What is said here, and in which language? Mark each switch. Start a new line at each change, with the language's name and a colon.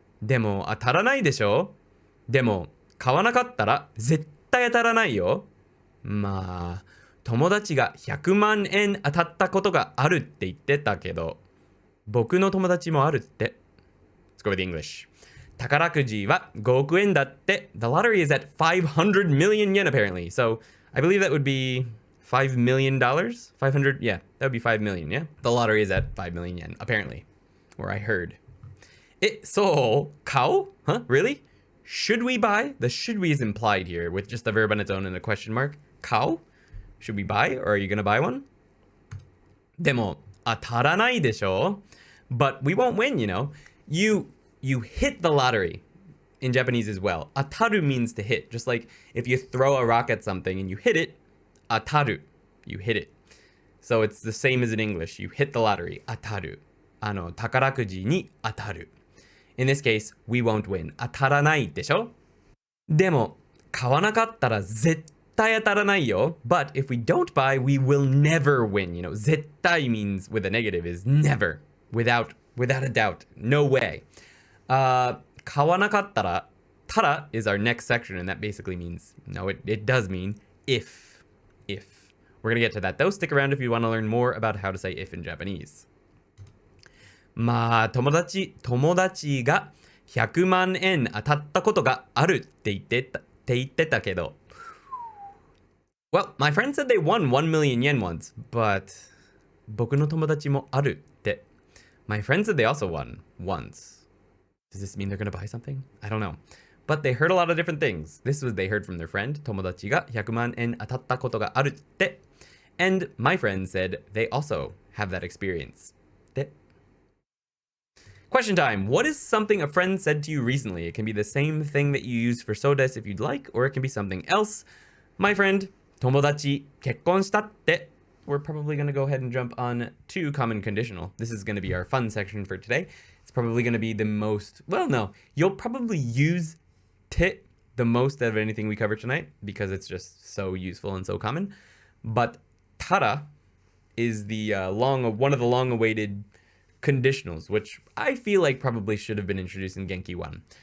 Japanese: でも当たらないでしょ?でも買わなかったら絶対当たらないよ。まあ友達が100万円当たったことがあるって言ってたけど、僕の友達もあるって。
English: Let's go with English.
Japanese: 宝くじは5億円だって。
English: The lottery is at 500 million yen apparently. So I believe that would be $5 million? 500? Yeah, that would be 5 million, yeah? The lottery is at 5 million yen, apparently. Or I heard. So,
Japanese: 買おう?
English: Huh? Really? Should we buy? The should we is implied here with just the verb on its own and a question mark.
Japanese: 買おう?
English: Should we buy or are you gonna buy one?
Japanese: でも当たらないでしょ?
English: But we won't win, you know. You you hit the lottery in Japanese as well. Ataru means to hit. Just like if you throw a rock at something and you hit it, ataru, you hit it. So it's the same as in English. You hit the lottery, ataru.
Japanese: 宝くじに当たる.
English: In this case, we won't win.
Japanese: 当たらないでしょ? でも、買わなかったら絶対当たらないよ.
English: But if we don't buy, we will never win. You know, 絶対 means with a negative is never. Without a doubt. No way.
Japanese: 買わなかったら,
English: tara is our next section, and that basically means, no, it does mean if. If. We're going to get to that though. Stick around if you want to learn more about how to say if in Japanese.
Japanese: まあ、友達が100万円当たったことがあるって言ってたけど.
English: Well, my friend said they won 1 million yen once, but
Japanese: 僕の友達もあるって.
English: My friend said they also won once. Does this mean they're going to buy something? I don't know. But they heard a lot of different things. This was they heard from their friend,
Japanese: 友達が100万円当たったことがあるって.
English: And my friend said they also have that experience. って.Question time. What is something a friend said to you recently? It can be the same thing that you used for so des if you'd like, or it can be something else. My friend,
Japanese: 友達結婚したって.
English: We're probably going to go ahead and jump on to common conditional. This is going to be our fun section for today. It's probably going to be the most, well, no, you'll probably use te the most out of anything we cover tonight because it's just so useful and so common. But tara is the one of the long-awaited conditionals, which I feel like probably should have been introduced in Genki 1.